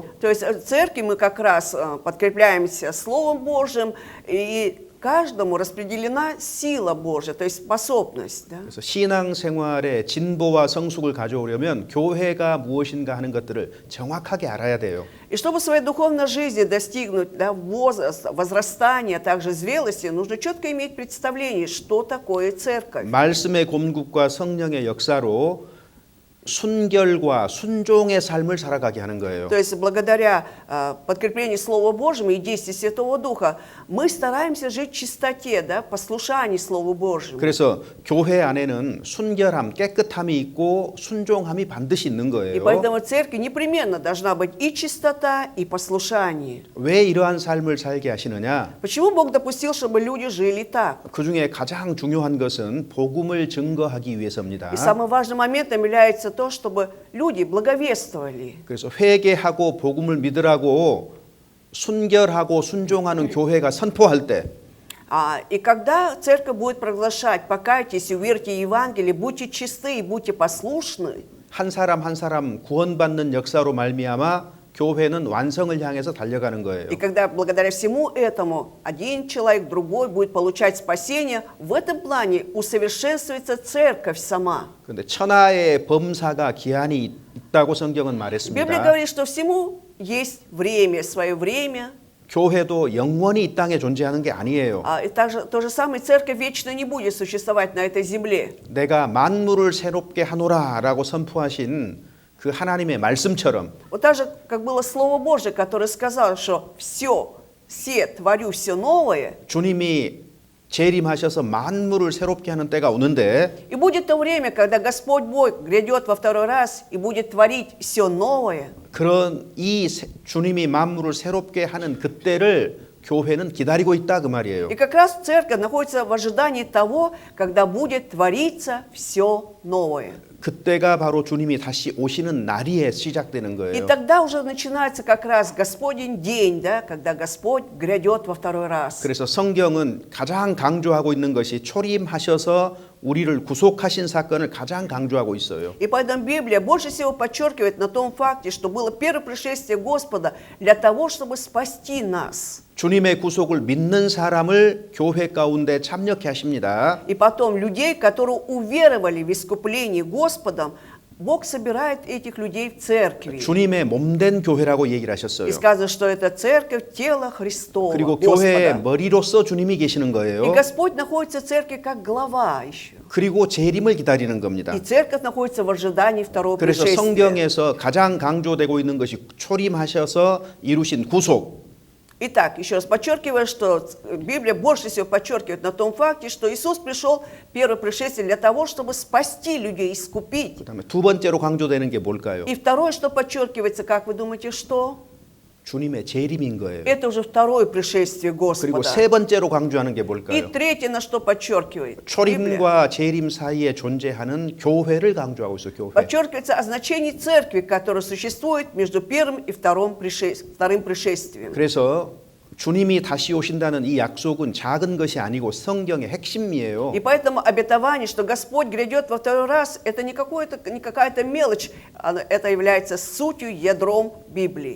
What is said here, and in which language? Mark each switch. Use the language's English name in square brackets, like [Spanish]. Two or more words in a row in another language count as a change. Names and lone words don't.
[Russian] То есть в церкви мы как раз подкрепляемся Словом Божьим, и каждому распределена сила Божья, то есть способность. Да? [Korean] 그래서 신앙생활의 진보와 성숙을 가져오려면 교회가 무엇인가 하는 것들을 정확하게 알아야 돼요. [Russian] И чтобы в своей духовной жизни достигнуть возрастания, также зрелости, нужно четко иметь представление, что такое церковь. [Korean] 말씀의 공급과 성령의 역사로 순결과 순종의 삶을 살아가게 하는 거예요. [Russian] То есть благодаря подкреплению Слова Божьему и действию Святого Духа мы стараемся жить в чистоте, да, послушании Слову Божьему. [Korean] 그래서 교회 안에는 순결함, 깨끗함이 있고 순종함이 반드시 있는 [Russian] И [Korean] 거예요. [Russian] поэтому в церкви непременно должна быть и чистота, и послушание. [Korean] 왜 이러한 삶을 살게 하시느냐? [Russian] Почему Бог допустил, чтобы люди жили так? [Korean] 그 중에 가장 중요한 것은 복음을 증거하기 위해서입니다. [Russian] И самым важным моментом является то, чтобы люди благовествовали. [Korean] 그래서 회개하고 복음을 믿으라고 순결하고 순종하는 교회가 선포할 때 [Russian] И когда церковь будет проглашать, покайтесь и уверьте Евангелие, будьте чисты и будьте послушны, [Korean] 한 사람 한 사람 구원받는 역사로 말미암아 교회는 완성을 향해서 달려가는 거예요. [Russian] и когда благодаря всему этому один человек, другой будет получать спасение, в этом плане усовершенствуется церковь сама. [Korean] 그런데 천하의 범사가 기한이 있다고 성경은 [Russian] Библия [Korean] 말했습니다. [Russian] говорит, что всему есть время, свое время. [Korean] 교회도 영원히 이 땅에 존재하는 게 아니에요. [Russian] И также то же самое, церковь вечно не будет существовать на этой земле. [Korean] 내가 만물을 새롭게 하노라라고 선포하신 그 하나님의 말씀처럼 [Russian] Вот так же, как было Слово Божие, которое сказало, что все творю все новое, [Korean] 주님이 재림하셔서 만물을 새롭게 하는 때가 오는데 [Russian] и будет то время, когда Господь Бог грядет во второй раз и будет творить все новое. [Korean] 그런 주님이 만물을 새롭게 하는 그때를 교회는 기다리고 있다 그 말이에요. [Russian] И как раз церковь находится в ожидании того, когда будет твориться все новое. [Korean] 그때가 바로 주님이 다시 오시는 날이 시작되는 [Russian] И [Korean] 거예요. [Russian] тогда уже начинается как раз Господень день, да, когда Господь грядет во второй раз. [Korean] 그래서 성경은 가장 강조하고 있는 것이 초림하셔서 우리를 구속하신 사건을 가장 강조하고 있어요. [Russian] И поэтому Библия больше всего подчеркивает на том факте, что было первое пришествие Господа для того, чтобы спасти нас. [Korean] 주님의 구속을 믿는 사람을 교회 가운데 참여케 하십니다. [Russian] И потом людей, которые уверовали в искупление Господом, Бог собирает этих людей в церкви. [Korean] 주님의 몸된 교회라고 얘기를 하셨어요. [Russian] И сказано, что это церковь, тело Христова, [Korean] 그리고 교회의 [Russian] Господа. [Korean] 머리로서 주님이 계시는 [Russian] И [Korean] 거예요. [Russian] Господь находится в церкви как глава еще. [Korean] 그리고 재림을 기다리는 겁니다. [Russian] И церковь находится в ожидании второго [Korean] 그래서 [Russian] пришествия. [Korean] 성경에서 가장 강조되고 있는 것이 초림하셔서 이루신 구속. [Russian] Итак, еще раз подчеркиваю, что Библия больше всего подчеркивает на том факте, что Иисус пришел первое пришествие для того, чтобы спасти людей, искупить. [Korean] 그다음에 두 번째로 강조되는 게 뭘까요? [Russian] И второе, что подчеркивается, как вы думаете, что? [Korean] 주님의 재림인 거예요. [Russian] Это уже второе пришествие [Korean] 그리고 [Russian] Господа. [Korean] 세 번째로 강조하는 게 [Russian] И [Korean] 뭘까요? [Russian] третье, на что подчеркивает Библия, [Korean] 초림과 재림 사이에 존재하는 교회를 강조하고 있어요. 교회. [Russian] подчеркивается о значении церкви, которая существует между первым и вторым пришествием. [Korean] 그래서 주님이 다시 오신다는 이 약속은 작은 것이 아니고 성경의 핵심이에요. [Russian] И поэтому обетование, что Господь грядет во второй раз, это не какая-то мелочь, это является сутью, ядром Библии.